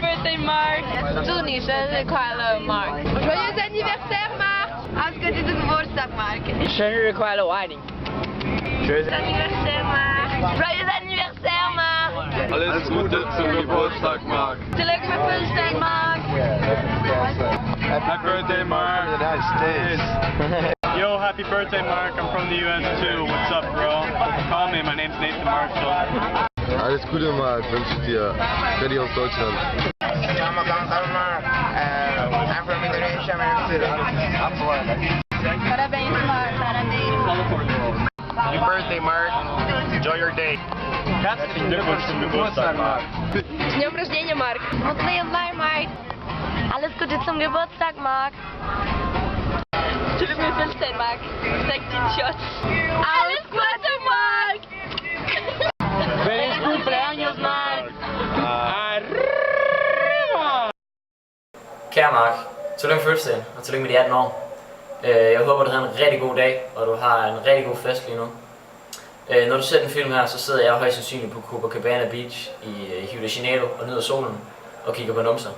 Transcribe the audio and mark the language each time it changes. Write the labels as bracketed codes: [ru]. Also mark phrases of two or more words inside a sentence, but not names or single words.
[en] birthday, [zh] Mark! 祝你生日快乐, Mark! [fr] Joyeux anniversaire, Mark! [de] Ausgezeichneter Geburtstag, Mark! [zh] 生日快乐，我爱你。 [fr] Joyeux anniversaire, Mark! Joyeux anniversaire, Mark! [de] Alles Gute zum Geburtstag, Mark. [da] Tillykke med fødselsdagen, Mark! [en] Happy birthday, Mark. United States. Yo, happy birthday, Mark. I'm from the US too. What's up, bro? Call me. My name's Nathan Marshall. [de] Alles Gute, Mark, wünsche ich dir. Freddy aus Deutschland. [en] I'm from Indonesia, [pt] Parabéns, Mark! Parabéns! [en] Happy birthday, Mark. Enjoy your day. [de] Herzlichen Glückwunsch zum Geburtstag, Mark. [ru] С днем рождения, Mark! [tr] Mutluyum, Mark! [de] Alles Gute zum Geburtstag, Mark! [da] Tillykke med fødselsdagen, Mark! Træk din shot! [de] Alles Gute, [da] Mark! [es] Feliz cumpleaños, Mark! Arriba! [da] Kære Mark, tillykke med fødselsdagen, og tillykke med de 18 år. Jeg håber, du havde en rigtig god dag, og du har en rigtig god fest lige nu. Når du ser den film her, så sidder jeg højst sandsynligt på Copacabana Beach i Rio de Janeiro og nyder solen og kigger på numser.